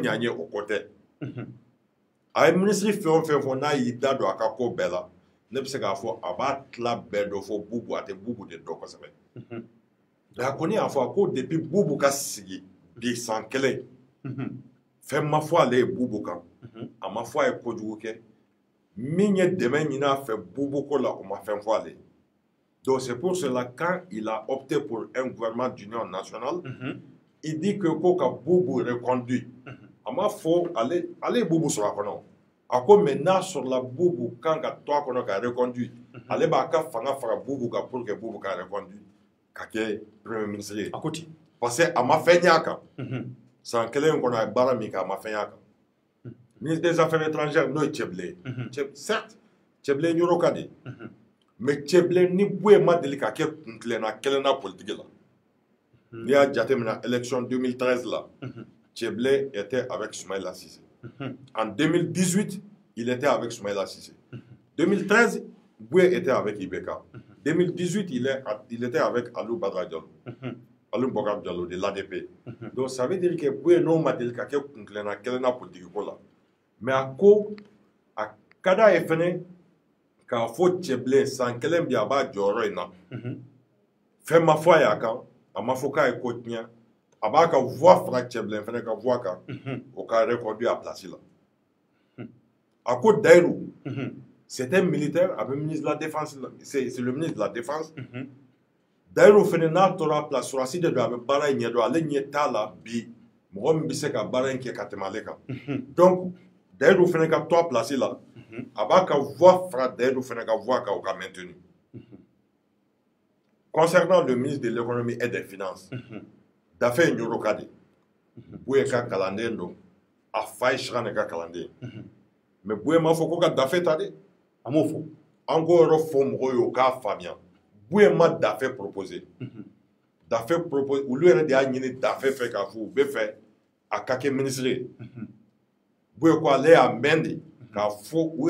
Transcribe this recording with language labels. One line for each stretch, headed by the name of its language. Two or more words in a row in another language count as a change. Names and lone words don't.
Bambara: ɲa n ye o kɔ tɛ a ye ministre fɛn o fɛn fɔ n'a y'i da don a ka ko bɛɛ la ne bɛ se k'a fɔ a b'a tila bɛɛ dɔ fɔ Bubu a tɛ Bubu de dɔn kosɛbɛ mais a kɔni y'a fɔ a ko depuis Bubu ka sigi bi san kelen fɛn ma fɔ ale ye Bubu kan a ma fɔ a ye kojugu kɛ min ye dɛmɛ ɲini a fɛ Bubu ko la o ma fɛn fɔ ale
French: donc c'est pour cela quand il a opté pour un gouvernement d'union nationale il dit que
Bambara: ko ka Bubu reconduit a ma fɔ ale ye Bubu sɔrɔ a kɔnɔ a ko mais n'a sɔrɔla Bubu kan ka to a kɔnɔ ka reconduit ale b'a ka fanga fara Bubu kan
French: pour que
Bambara: Bubu ka reconduit ka kɛ
French: premier ministre
Bambara: ye a ko ten
French: parce que
Bambara: a ma fɛn y'a kan san kelen kɔnɔ a ye baara min kɛ a ma fɛn y'a kan
French: ministre des affaires étrangères
Bambara: n'o ye Cɛbilen ye certes Cɛbilen yɔrɔ ka di mais Cɛbilen ni Buye ma deli ka kɛ kuntilenna kelen na politique la n'i y'a jateminɛ élection 2013 la
French: Cɛbilen était avec Soumaïla Cissé en 2018 il était avec Soumaïla Cissé 2013 Buye était avec Ibeka 2018 il était avec Alou Badra Diallo Alou Bokar Diallo de l'ADP donc ça veut dire que
Bambara: Buye n'o ma deli ka kɛ kuntilenna kelen na politique ko la mais a ko a ka d'a ye fɛnɛ k'a fɔ Cɛbilen san kelen bi a b'a jɔyɔrɔ in na fɛn ma fɔ a y'a kan a ma fɔ k'a ye ko tiɲɛ a b'a ka voix fara Cɛbilen fɛnɛ ka voix kan o ka reconduit a place la a ko Dayiru
French: c'est un militaire avec le ministre de la défense c'est le ministre de la défense
Bambara: Dayiru fɛnɛ n'a tora place surasi de don a bɛ baara in ɲɛdɔn ale ɲɛ t'a la bi mɔgɔ min bɛ se ka baara in kɛ ka tɛmɛ ale kan donc Dayiru fɛnɛ ka to a place la a b'a ka voix fara Dayiru fɛnɛ ka voix kan o ka maintenu
French: concernant le ministre de l'économie et des finances
Bambara: Daffé Nyoro ka di Buye ka kalanden don a fa ye Chikane ka kalanden mais Buye ma fɔ ko ka Daffé ta de a m'o fɔ an k'o yɔrɔ fɔ mɔgɔw ye o k'a faamuya Buye ma Daffé proposé Daffé propose olu yɛrɛ de y'a ɲini Daffé fɛ k'a fɔ u bɛ fɛ a ka kɛ ministre ye Buye ko ale y'a mɛn de k'a fɔ u